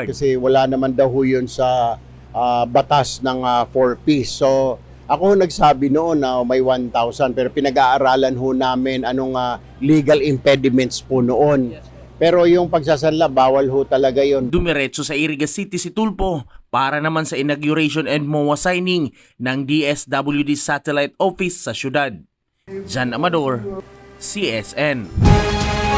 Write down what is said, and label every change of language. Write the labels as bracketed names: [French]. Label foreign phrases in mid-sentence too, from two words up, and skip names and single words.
[Filipino] Kasi wala naman daw ho yun sa batas ng 4-piece. So ako nagsabi noon na may 1,000 pero pinag-aaralan ho namin anong [English] legal impediments [Filipino] po noon. Pero yung pagsasanla, bawal ho talaga yun. Dumiretso sa Iriga City si Tulfo para naman sa [English] inauguration and MOA signing [Filipino] ng DSWD Satellite Office sa syudad. Jan Amador, CSN.